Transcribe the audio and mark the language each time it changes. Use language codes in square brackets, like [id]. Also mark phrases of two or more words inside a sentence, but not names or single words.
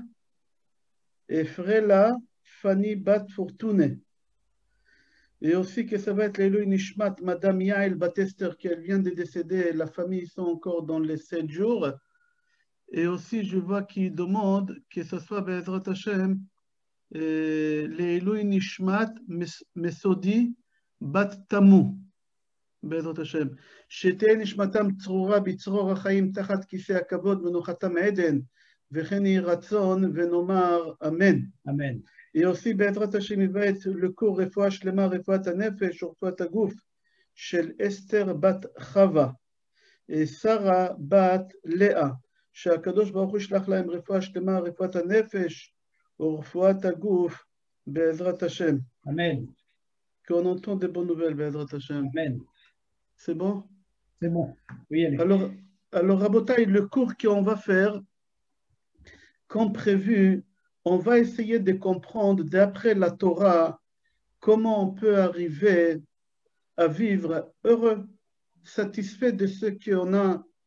[fr] Et Frela Fanny Bat Fortune. Et aussi que ça va être l' [he] עילוי נשמת, [fr] Madame Yael Batester, qui elle vient de décéder, la famille sont encore dans les 7 jours. Et aussi, je vois qu'il demande que ce soit [he] בעזרת השם, [fr] l' [he] עילוי נשמת [fr] Mesodi Bat Tamu, [he] בעזרת השם. שתהא נשמתם צרורה בצרור החיים תחת כיסא הכבוד מנוחתם עדן, וכן יהי רצון ונאמר אמן. Amen. [fr] Et aussi, [he] בעזרת השם, [fr] il va être le cours [he] רפואה שלמה, רפואת הנפש, רפואת הגוף, של [fr] Esther Bat Chava, et Sarah Bat Léa, [he] שהקדוש ברוך הוא ישלח להם רפואה שלמה, רפואת הנפש, ורפואת הגוף, בעזרת השם. Amen. [fr] Qu'on entend des bonnes nouvelles, [he] בעזרת השם. Amen. [fr] C'est bon? C'est bon. Oui, allez. Alors, Rabotai, le cours qu'on va faire, comme prévu, on va essayer de comprendre d'après la Torah comment on peut arriver à vivre heureux, satisfait de ce qu'on a.